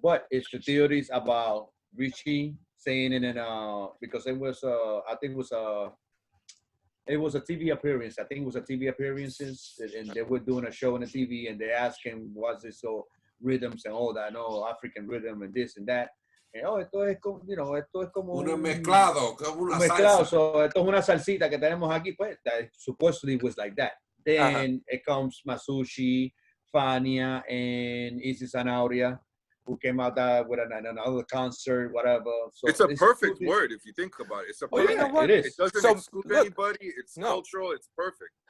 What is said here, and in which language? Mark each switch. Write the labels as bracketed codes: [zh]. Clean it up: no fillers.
[en] But it's the theories about Richie saying it in because it was I think it was a TV appearance. I think it was a TV appearances, and they were doing a show on the TV, and they asked him, "What's this rhythms and all that? No, African rhythm and this and that." [es] And, esto es como, esto es como un mezclado, como una mezclado. salsa. So esto es una salsita que tenemos aquí, pues. [en] That supposedly was like that. Then it comes Masucci, Fania, and Easy Zanauria, who came out with another concert, whatever. So it's a perfect word if you think about it. It's a perfect word. It is. It doesn't exclude anybody. It's cultural. It's perfect.